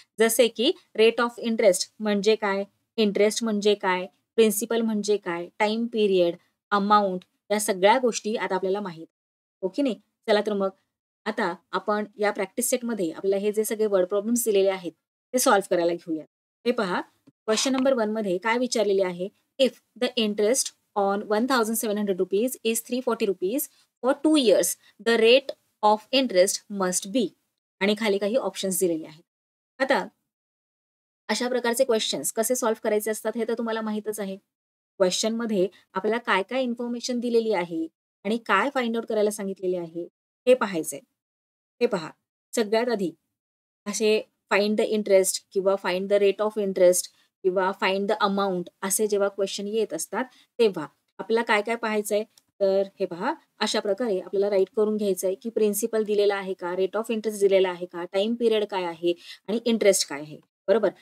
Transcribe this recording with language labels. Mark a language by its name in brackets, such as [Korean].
[Marathi] जसे की rate of interest म्हणजे काय, इंटरेस्ट म्हणजे काय, प्रिन्सिपल म्हणजे काय, टाइम पिरियड, अमाऊंट, या सगळ्या गोष्टी आता आपल्याला माहित. ओके नाही. चला तर मग आता आपण या प्रॅक्टिस सेटमध्ये आपल्याला हे जे सगळे वर्ड प्रॉब्लेम्स दिलेले आहेत ते सॉल्व्ह करायला घेऊया. हे पहा, क्वेश्चन नंबर 1 मध्ये काय विचारलेले आहे, [English] if the interest on 1,700 rupees is 340 rupees for 2 years, the rate of interest must be. [Marathi] आणि खाली काही ऑप्शन्स दिलेले आहेत. आता अशा प्रकारचे क्वेश्चन्स कसे सॉल्व्ह करायचे असतात हे तर तुम्हाला माहितच आहे. क्वेश्चन मध्ये आपल्याला काय काय इन्फॉर्मेशन दिलेली आहे आणि काय फाइंड आउट करायला सांगितलेले आहे हे पाहायचंय. हे पहा, सगळ्यात आधी असे फाइंड द इंटरेस्ट किंवा find the rate of interest किंवा फाइंड द अमाऊंट असे जेव्हा क्वेश्चन येत असतात तेव्हा आपल्याला काय काय पाहायचंय, तर हे पहा, अशा प्रकारे आपल्याला राईट करून घ्यायचंय की प्रिन्सिपल दिलेला आहे का, रेट ऑफ इंटरेस्ट दिलेला आहे का, टाइम पिरियड काय आहे आणि इंटरेस्ट काय आहे. बरोबर.